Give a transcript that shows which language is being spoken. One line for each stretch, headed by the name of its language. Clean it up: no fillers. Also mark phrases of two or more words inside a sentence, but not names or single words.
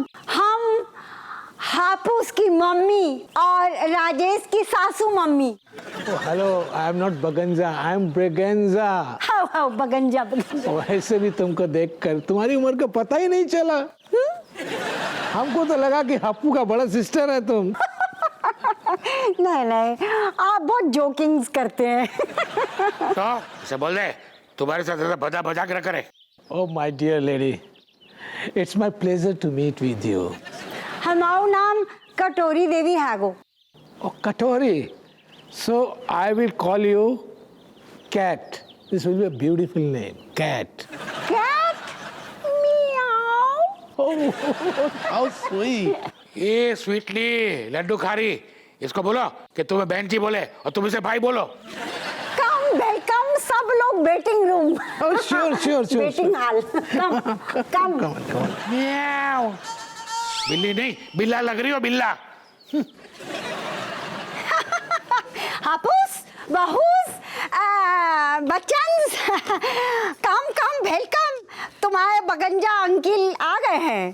Hindi: हम हापूस की मम्मी और राजेश की सासू मम्मी।
English: Oh, hello, I am not Baganza, I am Bregenza। how how Baganza, Baganza.
Hindi: वैसे भी तुमको देखकर तुम्हारी उम्र का पता ही नहीं चला। हमको तो लगा कि हप्पू का बड़ा सिस्टर है तुम। नहीं नहीं, आप बहुत जोकिंग्स करते हैं। तो इसे बोल दे तुम्हारे साथ ऐसा भजा भजा के न करे।
English: Oh my dear lady, it's my pleasure to meet with you। हमारा नाम कटोरी देवी हैगो। Oh, Katori, so I will call you Cat। This will be a beautiful name, Cat। Cat meow. Oh, how sweet।
Hindi: ये स्वीटली लड्डू खारी, इसको बोलो कि तुम्हें बहन जी बोले और तुम इसे भाई बोलो।
English: come welcome,
Hindi: सब लोग
English: waiting room. Oh, sure, sure, sure। waiting hall. come come. Come on, come on। म्याऊ।
Hindi: बिल्ली नहीं, बिल्ला लग रही हो, बिल्ला। हापूस, बहूस, बच्चन्स,
English: come come welcome.
Hindi: तुम्हारे बगंजा अंकिल आ गए हैं।